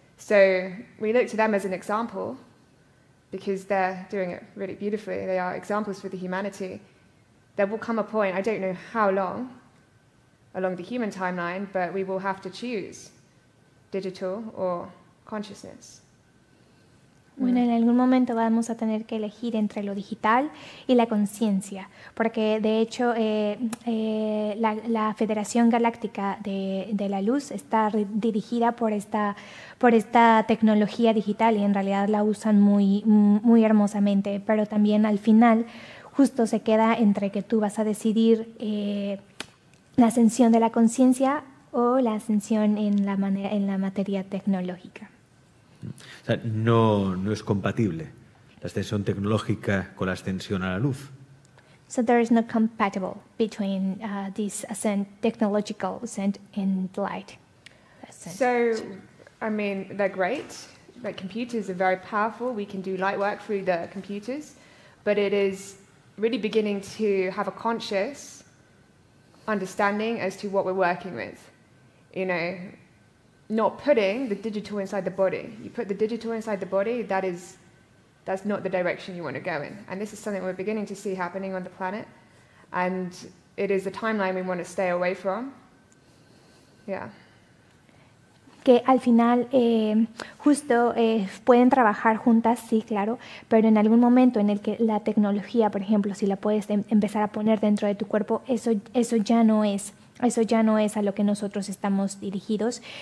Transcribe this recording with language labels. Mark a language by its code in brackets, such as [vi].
[en] So we look to them as an example because they're doing it really beautifully. They are examples for the humanity. There will come a point, I don't know how long, along the human timeline, but we will have to choose digital or consciousness. [es] Bueno, en algún momento vamos a tener que elegir entre lo digital y la conciencia, porque de hecho la Federación Galáctica de la Luz está dirigida por esta tecnología digital y en realidad la usan muy hermosamente, pero también al final justo se queda entre que tú vas a decidir la ascensión de la conciencia o la ascensión en la materia tecnológica. O sea, no es compatible la ascensión tecnológica con la ascensión a la luz. [en] So there is no compatible between this technological ascent and the light ascent. So, I mean, they're great. Like computers are very powerful. We can do light work through the computers, but it is really beginning to have a conscious understanding as to what we're working with. You know, not putting the digital inside the body. You put the digital inside the body, that's not the direction you want to go in. And this is something we're beginning to see happening on the planet. And it is a timeline we want to stay away from. Yeah. [es] Que al final justo pueden trabajar juntas, sí, claro, pero en algún momento en el que la tecnología, por ejemplo, si la puedes empezar a poner dentro de tu cuerpo, eso ya no es a lo que nosotros estamos dirigidos.